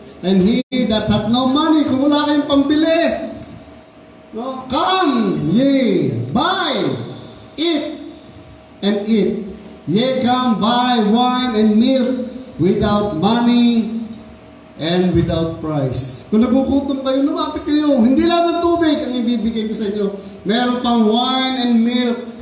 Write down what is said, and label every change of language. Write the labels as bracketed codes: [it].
[en] And he that hath no money, [tl] kung wala kayong pambili, [en] no, come ye, buy, eat, and eat. Ye come buy wine and milk without money and without price. [tl] Kung nagugutom kayo, lumapit kayo. Hindi lang ng tubig ang ibibigay ko sa inyo. Meron pang [en] wine and milk.